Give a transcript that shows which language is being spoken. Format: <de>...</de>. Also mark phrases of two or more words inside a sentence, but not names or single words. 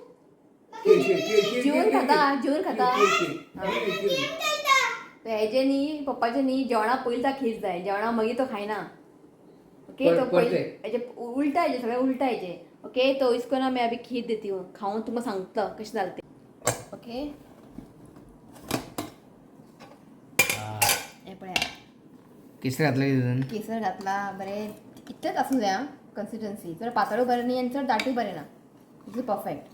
<kok>जेवण खाता हेजे न्ही पप्पाचे न्ही जेवणा पयलीं खीर जाय जेवणा मागीर तो खायना ओके तो हेजे उलटा हेजे सगळे उलटा हेजे ओके तो</kok> <hi>इसको ना मैं अभी खीर देती हूँ</hi> <kok>खाऊन तुमकां सांगता कशें जालें ओके हे पळया केसर घातला केसर घातला बरें इतलेंच आसूं जाय आं कन्सिस्टन्सी चड पातळूय बरें न्ही आनी चड दाटूय बरें ना इतलें परफेक्ट</kok>